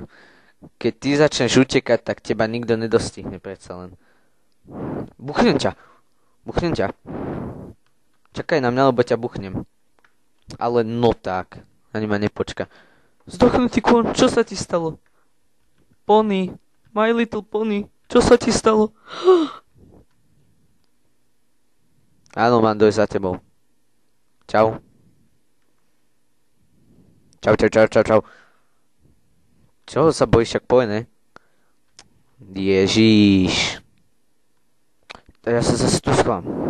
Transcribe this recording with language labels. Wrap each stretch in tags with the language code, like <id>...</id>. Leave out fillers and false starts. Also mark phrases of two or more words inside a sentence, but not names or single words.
<sk>Keď ty začneš utekať, tak teba nikto nedostihne, predsa len. Buchnem ťa. Čakaj na mňa, lebo ťa buchnem. Ale no tak. Ani ma nepočka. Zdochnutý kôň, čo sa ti stalo?</sk> <en>Pony. My little pony.</en> <sk>Čo sa ti stalo? Áno, mám dojsť za tebou. Čau. Čau. Čoho sa bojíš, však povedz, ne? Ježiš. Ja sa zase tu schovám.</sk>